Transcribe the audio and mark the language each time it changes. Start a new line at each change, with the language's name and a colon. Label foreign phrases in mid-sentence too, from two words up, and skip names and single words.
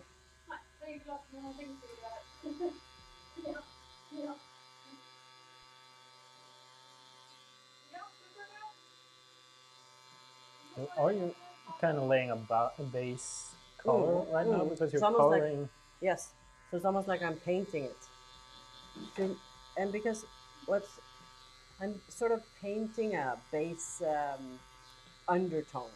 Norwegian: Nei, trenger ikke laste ned noen ting, sier det her. Ja, ja.
English: Are you kind of laying a base color right now because you're almost coloring? Like, yes, so it's almost like I'm painting it. And because I'm sort of painting a base undertone.